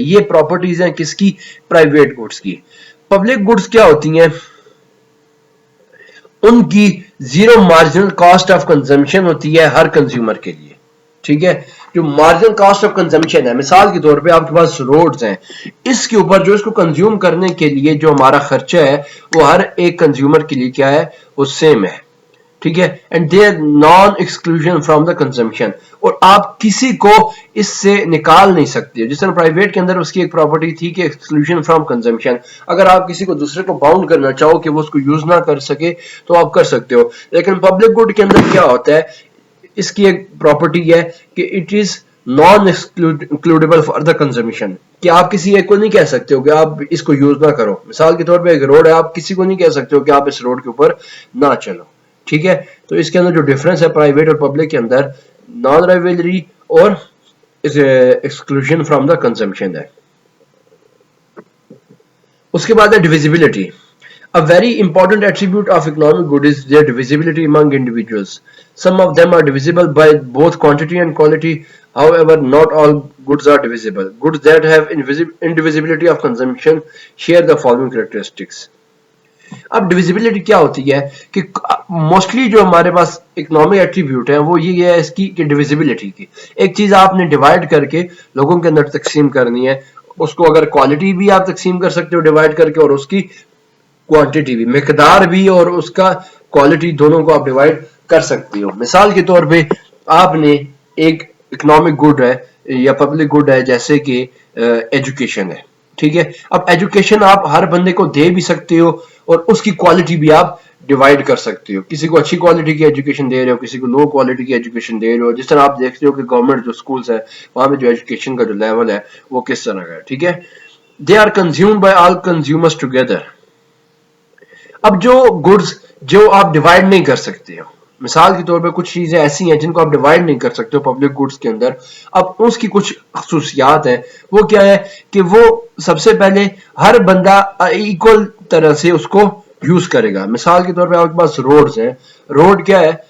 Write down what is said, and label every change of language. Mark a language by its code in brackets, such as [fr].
[ur] یہ پراپرٹیز ہیں کس کی؟ پرائیویٹ گڈس کی. پبلک گڈس کیا ہوتی ہیں؟ ان کی zero marginal cost of consumption ہوتی ہے ہر کنزیومر کے لیے. ٹھیک ہے، جو مارجنل کاسٹ آف کنزمپشن ہے، مثال کے طور پہ آپ کے پاس روڈز ہیں، اس کے اوپر جو اس کو کنزیوم کرنے کے لیے جو ہمارا خرچہ ہے وہ ہر ایک کنزیومر کے لیے کیا ہے؟ وہ سیم ہے. ٹھیک ہے، [en] And they are non exclusion from the consumption. [ur] اور آپ کسی کو اس سے نکال نہیں سکتے. جس طرح پرائیویٹ کے اندر اس کی ایک پراپرٹی تھی کہ ایکسکلوژن فرام کنزمپشن، اگر آپ کسی کو دوسرے کو باؤنڈ کرنا چاہو کہ وہ اس کو یوز نہ کر سکے تو آپ کر سکتے ہو. لیکن پبلک گڈ کے اندر کیا ہوتا ہے؟ اس کی ایک پراپرٹی ہے کہ [en] it is non excludable for the consumption, [ur] کہ آپ کسی ایک کو نہیں کہہ سکتے ہو کہ آپ اس کو یوز نہ کرو. مثال کے طور پہ ایک روڈ ہے، آپ کسی کو نہیں کہہ سکتے ہو کہ آپ اس روڈ کے اوپر نہ چلو. ٹھیک ہے، تو اس کے اندر جو ڈیفرنس ہے پرائیویٹ اور پبلک کے اندر، نان رائیولری اور ایکسکلوژن فرام دا کنزمپشن ہے. اس کے بعد ہے ڈویزیبلٹی. [en] A very important attribute of economic good is their divisibility among individuals. Some of them are divisible by both quantity and quality. However, not all goods are divisible. Goods that have indivisibility of consumption share the following characteristics. [ur] اب ڈویزیبلٹی کیا ہوتی ہے کہ mostly جو ہمارے پاس economic attribute ہے وہ یہ ہے اس کی کہ ڈویزیبلٹی کی. ایک چیز آپ نے ڈیوائڈ کر کے لوگوں کے اندر تقسیم کرنی ہے، اس کو اگر کوالٹی بھی آپ تقسیم کر سکتے ہو ڈیوائڈ کر کے، اور اس کی کوانٹیٹی بھی، مقدار بھی اور اس کا کوالٹی دونوں کو آپ ڈیوائڈ کر سکتے ہو. مثال کے طور پہ آپ نے ایک اکنامک گڈ ہے یا پبلک گڈ ہے جیسے کہ ایجوکیشن ہے. ٹھیک ہے، اب ایجوکیشن آپ ہر بندے کو دے بھی سکتے ہو اور اس کی کوالٹی بھی آپ ڈیوائڈ کر سکتے ہو. کسی کو اچھی کوالٹی کی ایجوکیشن دے رہے ہو، کسی کو لو کوالٹی کی ایجوکیشن دے رہے ہو. جس طرح آپ دیکھتے ہو کہ گورنمنٹ جو سکولز ہے وہاں پہ جو ایجوکیشن کا جو لیول ہے وہ کس طرح کا ہے. ٹھیک ہے، [en] They are consumed by all consumers together. [ur] اب جو گڈز جو آپ ڈیوائڈ نہیں کر سکتے ہو، مثال کے طور پہ کچھ چیزیں ایسی ہیں جن کو آپ ڈیوائڈ نہیں کر سکتے ہو پبلک گڈز کے اندر. اب اس کی کچھ خصوصیات ہیں، وہ کیا ہے کہ وہ سب سے پہلے ہر بندہ ایکول طرح سے اس کو یوز کرے گا. مثال کے طور پہ آپ کے پاس روڈز ہیں، روڈ کیا ہے؟